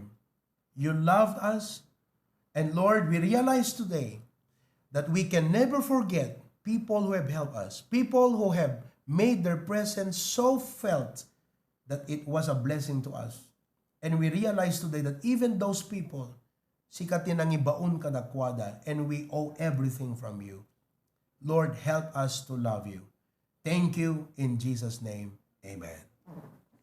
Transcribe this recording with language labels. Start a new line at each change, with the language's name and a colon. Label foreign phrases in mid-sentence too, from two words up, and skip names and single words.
English: You loved us, and Lord, we realize today that we can never forget people who have helped us, people who have made their presence so felt that it was a blessing to us. And we realize today that even those people,
Iloko: sikatin ang ibaon kadakwada,
English: and we owe everything from you. Lord, help us to love you. Thank you in Jesus' name. Amen.